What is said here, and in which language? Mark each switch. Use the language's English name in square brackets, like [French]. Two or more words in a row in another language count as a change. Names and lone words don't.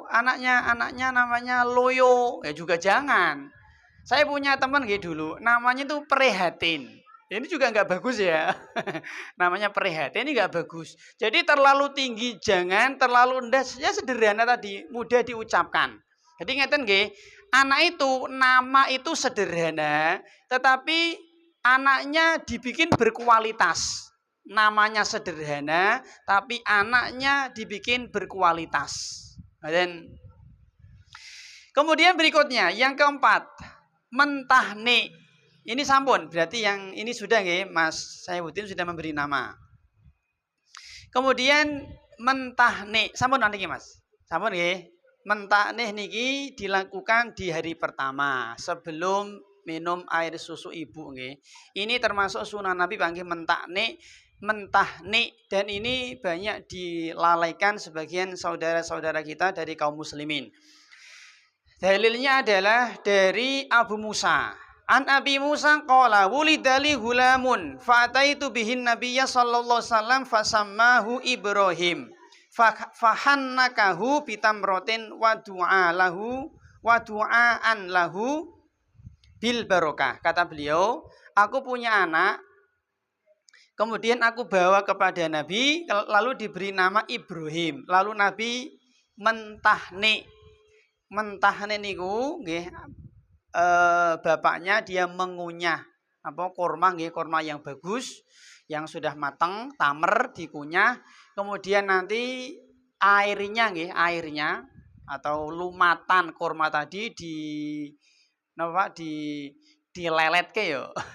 [Indonesian] Anaknya namanya Loyo. Ya juga jangan. Saya punya teman dulu, namanya itu Prihatin. Ini juga nggak bagus ya. Namanya Prihatin ini nggak bagus. Jadi terlalu tinggi jangan, terlalu rendah ya sederhana tadi, mudah diucapkan. [Javanese] Jadi ngeten nggih, [Indonesian] anak itu nama itu sederhana, tetapi anaknya dibikin berkualitas. Namanya sederhana, tapi anaknya dibikin berkualitas. Dan kemudian berikutnya, yang keempat, mentahni. Ini sampun, berarti yang ini sudah nggih, Mas Saifuddin sudah memberi nama. [Javanese] Kemudian mentahni, sampun niki Mas. Sampun nggih. [Indonesian] Mentahni niki dilakukan di hari pertama sebelum minum air susu ibu nggih. Ini termasuk sunnah Nabi panggih mentahni, dan ini banyak dilalaikan sebagian saudara-saudara kita dari kaum muslimin. Dalilnya adalah dari Abu Musa. [Arabic] عن أبي موسى قال ولد لي غلام فأتيت به النبي صلى الله عليه وسلم فسماه إبراهيم فحنكه بتمرة ودعا له بالبركة. [Indonesian] Kata beliau, aku punya anak, kemudian aku bawa kepada Nabi, lalu diberi nama Ibrahim. Lalu Nabi mentahni. [Javanese] Mentahni niku nggih, [Indonesian] bapaknya dia mengunyah kurma nggih, kurma yang bagus, yang sudah matang, tamer dikunyah, kemudian nanti airnya atau lumatan kurma tadi [Javanese] dileletke yo.